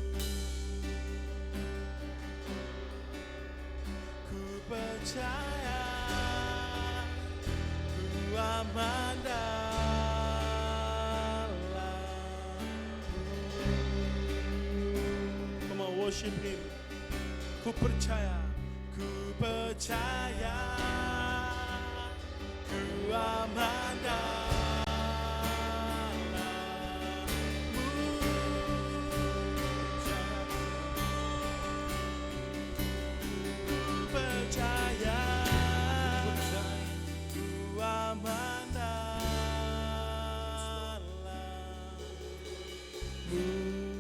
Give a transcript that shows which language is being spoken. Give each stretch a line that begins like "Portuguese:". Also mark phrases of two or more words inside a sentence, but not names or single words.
Indonesian: Ku percaya ku aman dalammu.
English: Come on, worship Him.
Indonesian: Ku percaya ku aman dalammu. Ku percaya ku aman dalammu.